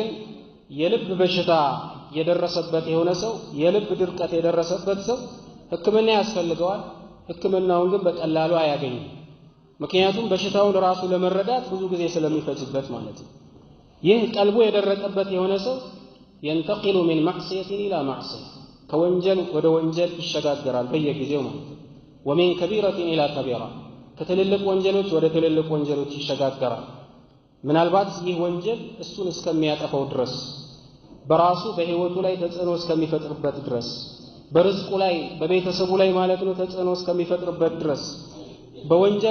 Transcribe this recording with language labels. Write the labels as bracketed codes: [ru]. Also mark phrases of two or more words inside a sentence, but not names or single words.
[am] የልብ በሽታ የደረሰበት የሆነ ሰው የልብ ድርቀት የደረሰበት ሰው ሕክምና ያስፈልገዋል። ሕክምናውን ግን በቀላሉ አያገኝም። ምክንያቱም በሽታውን ራሱ ለመረዳት ብዙ ጊዜ ስለሚፈጅበት ማለት ነው። ይህ ቀልቡ የደረቀበት የሆነ ሰው [ar] ينتقل من معصية إلى معصية [am] ከወንጀል ወደ ወንጀል ይሸጋገራል በየጊዜው ማለት ነው። [ar] ومن كبيرة إلى كبيرة [am] ከትልልቅ ወንጀሎች ወደ ትልልቅ ወንጀሎች ይሸጋገራል። ምናልባት ይህ ወንጀል እሱን እስከሚያጠፋው ድረስ በራሱ በህይወቱ ላይ ተጽዕኖ እስከሚፈጥርበት ድረስ በርዝቁ ላይ በቤተሰቡ ላይ ማለት ነው ተጽዕኖ እስከሚፈጥርበት ድረስ በወንጀል